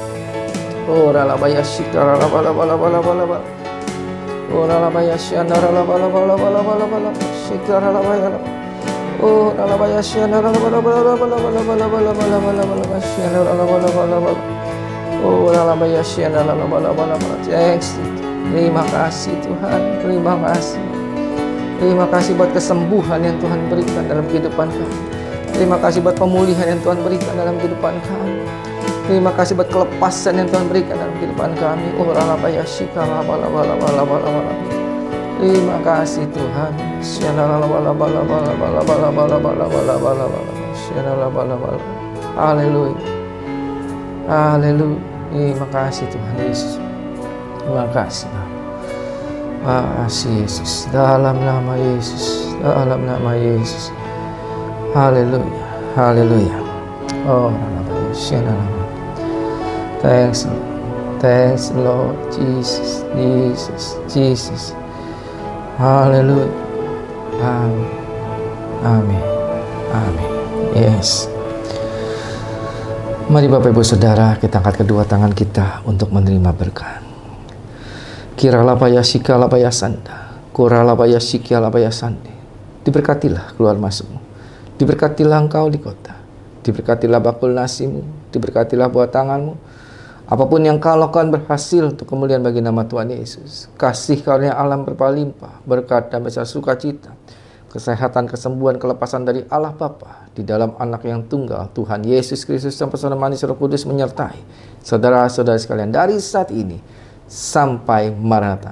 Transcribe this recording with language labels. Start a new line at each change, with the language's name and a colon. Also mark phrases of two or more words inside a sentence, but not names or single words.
English: Ora labaya shikara labala bala bala bala bala. Ora labaya shandara labala bala bala bala bala. Shikara labaya. Ora labaya shandara labala bala bala bala bala bala bala bala bala. Shandara labala bala bala. Ora labaya shandara labala bala bala. Thanks.
Indonesian: Terima kasih Tuhan. Terima kasih. Terima kasih buat kesembuhan yang Tuhan berikan dalam kehidupan kami. Terima kasih buat pemulihan yang Tuhan berikan dalam kehidupan kami. Terima kasih buat kelepasan yang Tuhan berikan dalam kehidupan kami. Ora labaya shikala bala bala bala bala bala. Terima kasih Tuhan. Shandara bala bala bala bala bala bala bala bala bala bala. Shandara bala bala. Haleluya. Haleluya. Terima kasih Tuhan Yesus. Terima kasih. Terima kasih Yesus. Dalam nama Yesus. Dalam nama Yesus. Haleluya. Haleluya. Oh, Shandara.
English: Thanks, Lord. Thanks, Lord Jesus, Jesus, Jesus.
Indonesian: Haleluya. Amin. Amin. Amin. Yes. Mari Bapak Ibu Saudara, kita angkat kedua tangan kita untuk menerima berkat. Kiralabaya sikalabaya sanda, kuralabaya sikalabaya sande. Diberkatilah keluar masukmu. Diberkatilah engkau di kota. Diberkatilah bakul nasimu. Diberkatilah buah tanganmu. Apapun yang kau lakukan berhasil untuk kemuliaan bagi nama Tuhan Yesus. Kasih karunia alam berlimpah, berkat dan besar sukacita, kesehatan, kesembuhan, kelepasan dari Allah Bapa di dalam Anak yang tunggal, Tuhan Yesus Kristus, dan persaudaraan manis Roh Kudus menyertai saudara-saudara sekalian dari saat ini sampai Maranatha.